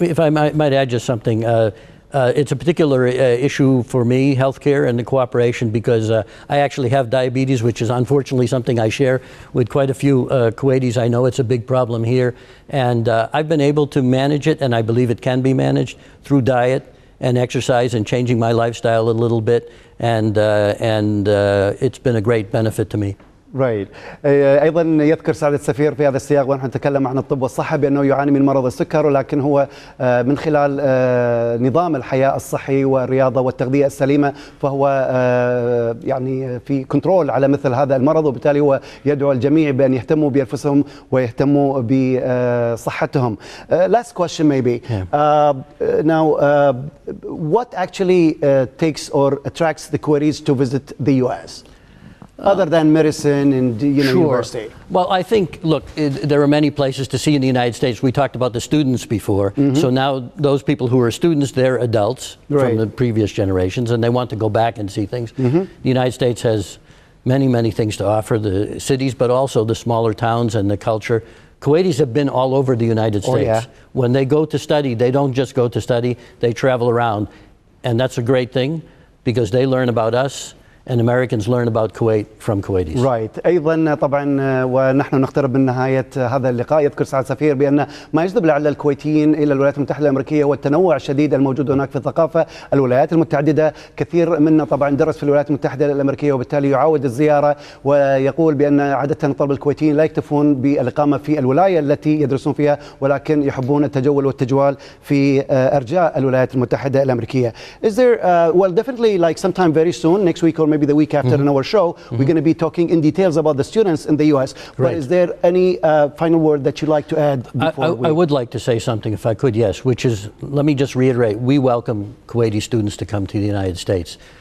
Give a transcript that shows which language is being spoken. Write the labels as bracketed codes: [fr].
[en] If I might add just something. It's a particular issue for me, healthcare and the cooperation, because I actually have diabetes, which is unfortunately something I share with quite a few Kuwaitis. I know it's a big problem here, and I've been able to manage it, and I believe it can be managed through diet and exercise and changing my lifestyle a little bit, and it's been a great benefit to me. Right. [ar] أيضا يذكر سعادة السفير في هذا السياق ونحن نتكلم عن الطب والصحة بأنه يعاني من مرض السكر، ولكن هو من خلال نظام الحياة الصحي والرياضة والتغذية السليمة فهو يعني في كنترول على مثل هذا المرض، وبالتالي هو يدعو الجميع بأن يهتموا بأنفسهم ويهتموا بصحتهم. [en] Last question maybe. Now, what actually takes or attracts the Kuwaitis to visit the US? Other than medicine and university. Well, I think, look, there are many places to see in the United States. We talked about the students before. So now those people who are students, they're adults from the previous generations, and they want to go back and see things. The United States has many, many things to offer, the cities, but also the smaller towns and the culture. Kuwaitis have been all over the United States. When they go to study, they don't just go to study, they travel around. And that's a great thing because they learn about us. and Americans learn about Kuwait from Kuwaitis. Right. [ar] أيضا طبعا ونحن نقترب من نهاية هذا اللقاء، يذكر سعادة السفير بأن ما يجذب لعل الكويتيين إلى الولايات المتحدة الأمريكية والتنوع الشديد الموجود هناك في الثقافة. الولايات المتعددة كثير منا طبعا درس في الولايات المتحدة الأمريكية وبالتالي يعاود الزيارة، ويقول بأن عادة الطلبة الكويتيين لا يكتفون بالإقامة في الولاية التي يدرسون فيها ولكن يحبون التجول والتجوال في أرجاء الولايات المتحدة الأمريكية. [en] Is there well definitely like sometime very soon, next week or maybe the week after in our show, we're going to be talking in details about the students in the US. But is there any final word that you'd like to add before I would like to say something if I could, yes, which is, let me just reiterate, we welcome Kuwaiti students to come to the United States.